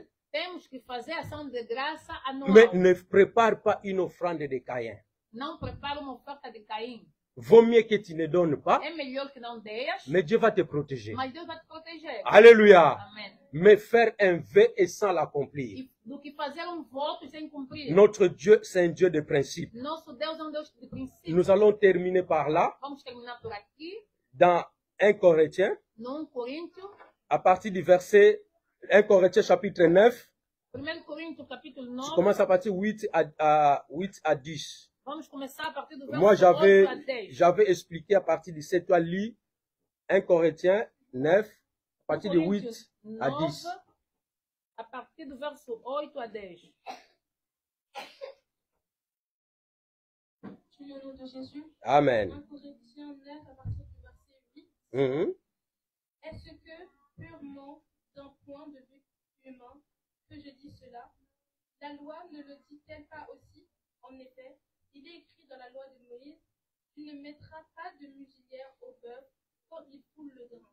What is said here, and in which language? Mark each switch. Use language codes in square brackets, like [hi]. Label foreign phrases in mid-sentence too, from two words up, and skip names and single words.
[pt] Temos que fazer ação de graça Mais anual. [fr] ne prépare pas une offrande de Caïn. [pt] Não prepara uma oferta de Caim. [fr] Vaut mieux que tu ne donnes pas, [pt] É melhor que não deias, [fr] mais Dieu va te protéger. [pt] mas Deus vai te proteger. [fr] Alléluia. [pt] Amém. [fr] Mais faire un vœu et sans l'accomplir. [pt] E do que fazer voto sem cumprir. [fr] Notre Dieu, c'est un Dieu de principe. [pt] Nosso Deus é Deus de princípio. [fr] Nous allons terminer par là, [pt] Vamos terminar por aqui. [fr] dans 1 Corinthiens, [pt] No 1 Coríntios, [fr] à partir du verset 1 Corinthiens chapitre 9. [pt] 1 Coríntios capítulo [fr] Je 9. commence à partir 8 à 10. [pt] Vamos começar a partir do verso [fr] Moi, [pt] 8 a 10. [fr] j'avais expliqué à partir de 7, toi lis 1 Corinthiens 9, à partir de 8 à 10. [pt] 9, a partir do verso 8 a 10. [fr] Au nom de Jésus. Amen. 1 Corinthiens 9 à partir du verset 8. Mhm. Est-ce que, purement d'un point de vue humain, que je dis cela? La loi ne le dit-elle pas aussi? En effet, il est écrit dans la loi de Moïse, tu ne mettras pas de muselière au bœuf quand il foule le grain.